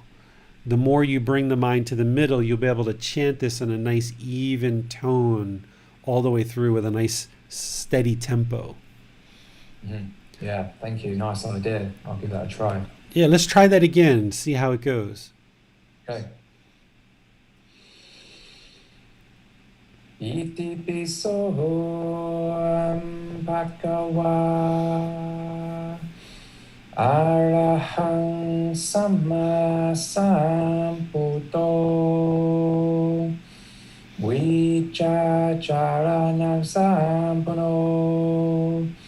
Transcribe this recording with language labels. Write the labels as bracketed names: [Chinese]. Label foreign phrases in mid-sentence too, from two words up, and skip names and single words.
[English] The more you bring the mind to the middle, you'll be able to chant this in a nice even tone all the way through with a nice steady tempo. Mm-hmm. Yeah, thank you. Nice idea. I'll give that a try. Yeah, let's try that again, see how it goes. Okay. [Pali] Iti piso bhagava arahang samma sambuddho vichacharanang sampuno